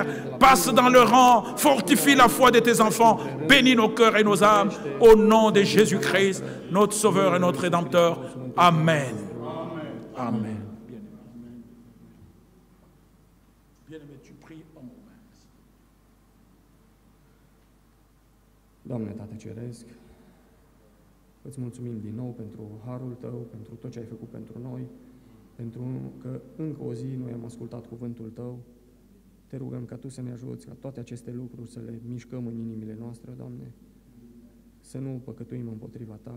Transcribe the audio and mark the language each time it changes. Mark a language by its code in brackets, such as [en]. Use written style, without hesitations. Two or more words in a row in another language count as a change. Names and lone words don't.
[fr] Passe dans le rang, fortifie la foi de tes enfants. Bénis nos cœurs et nos âmes. Au nom de Jésus-Christ, notre Sauveur et notre Rédempteur. Amen. Amen. Bien-aimé, tu pries en mon nom. [ro] Doamne, Tată Ceresc, îți mulțumim din nou pentru harul Tău, pentru tot ce ai făcut pentru noi, pentru că încă o zi noi am ascultat cuvântul Tău. Te rugăm ca Tu să ne ajuți, ca toate aceste lucruri să le mișcăm în inimile noastre, Doamne, să nu păcătuim împotriva Ta.